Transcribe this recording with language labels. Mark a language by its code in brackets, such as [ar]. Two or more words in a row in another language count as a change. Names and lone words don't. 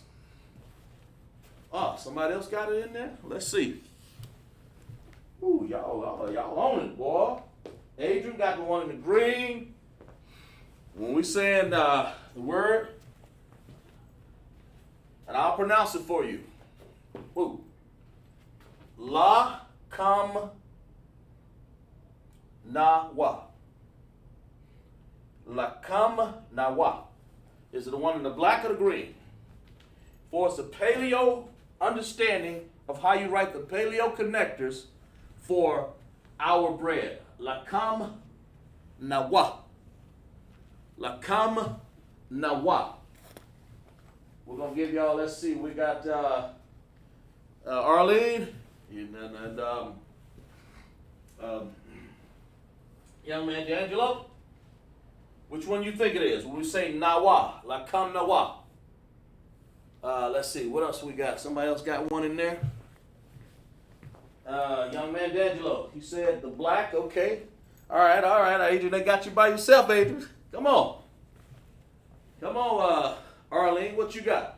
[en] Oh, somebody else got it in there? Let's see. Ooh, y'all on it, boy. Adrian got the one in the green. When we saying the word, and I'll pronounce it for you. Woo. [he] La kam nawa. La kam nawa. [en] Is it the one in the black or the green? For it's a paleo understanding of how you write the paleo connectors for our bread. [he] Lakam nawa. Lakam nawa. [en] We're going to give y'all, let's see, we got Arlene and young man D'Angelo. Which one you think it is? When we say [he] nawa, lakam nawa. [en] Let's see, what else we got? Somebody else got one in there? Young man D'Angelo, he said the black, okay. All right, Adrian, they got you by yourself, Adrian. Come on, Arlene, what you got?